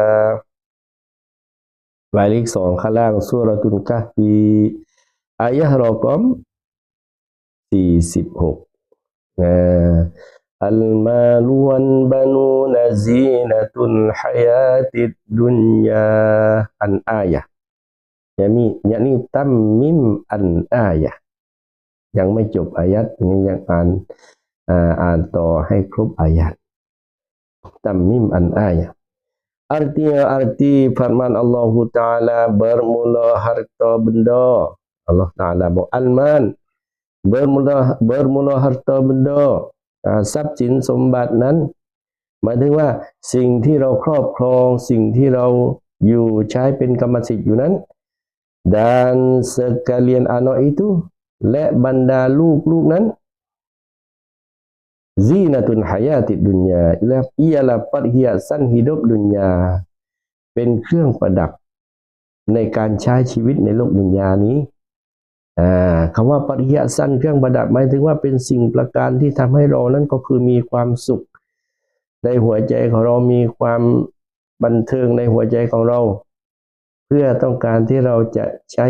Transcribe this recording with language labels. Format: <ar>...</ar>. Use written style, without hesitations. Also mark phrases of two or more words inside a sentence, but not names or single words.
<th>หมายเลข2ข้างล่างซูเราะตุลกะฮฟีอายะห์รอกอม46</th> <ar>المال والبنون زينة الحياة الدنيا</ar> <th>อันอายะ</th> <ms>yakni tammim an ayah</ms> <th>ยังไม่จบอายัดนี้ ยังอ่านต่อให้ครบอายัด</th> <ms>tammim an ayah arti firman Allah Ta'ala bermula harta benda Allah Ta'ala al-man bermula harta benda</ms> <th>ทรัพย์สินสมบัตินั้นหมายถึงว่าสิ่งที่เราครอบครองสิ่งที่เราอยู่ใช้เป็นกรรมสิทธิ์อยู่นั้น</th> <ms>dan sekalian anak itu</ms> <th>และบรรดาลูกนั้น</th> <ar>زينة الحياة الدنيا</ar> <ms>ialah perhiasan hidup dunia</ms> <th>เป็นเครื่องประดับในการใช้ชีวิตในโลกดุนยานี้คำว่า perhiasan เครื่องประดับหมายถึงว่าเป็นสิ่งประการที่ทำให้เรานั้นก็คือมีความสุข ในหัวใจของเรามีความบันเทิงในหัวใจของเราเพื่อต้องการที่เราจะใช้</th>